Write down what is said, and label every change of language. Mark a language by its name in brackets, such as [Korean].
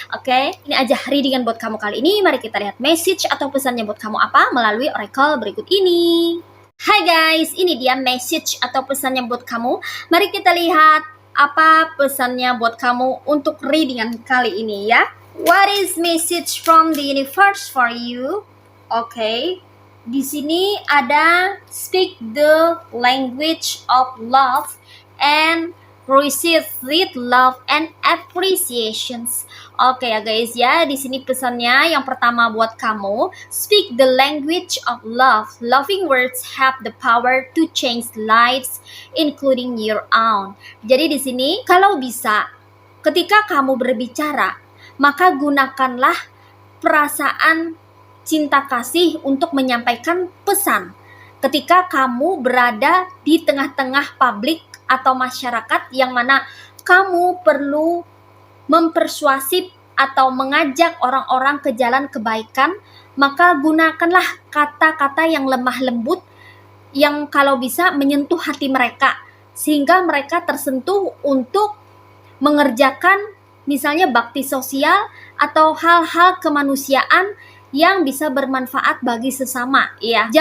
[Indonesian] Oke, ini aja readingan buat kamu kali ini. Mari kita lihat message atau pesannya buat kamu apa melalui oracle berikut ini. Hai guys, ini dia message atau pesannya buat kamu. Mari kita lihat apa pesannya buat kamu untuk readingan kali ini ya. [English] What is message from the universe for you? Oke. [Indonesian] Di sini ada [English] speak the language of love and receive with love and appreciations. [Indonesian] Oke ya guys ya, di sini pesannya yang pertama buat kamu, [English] speak the language of love. Loving words have the power to change lives, including your own. [Indonesian] Jadi di sini kalau bisa, ketika kamu berbicara, maka gunakanlah perasaan cinta kasih untuk menyampaikan pesan. Ketika kamu berada di tengah-tengah publik atau masyarakat yang mana kamu perlu mempersuasif atau mengajak orang-orang ke jalan kebaikan, maka gunakanlah kata-kata yang lemah lembut yang kalau bisa menyentuh hati mereka sehingga mereka tersentuh untuk mengerjakan misalnya bakti sosial atau hal-hal kemanusiaan yang bisa bermanfaat bagi sesama ya.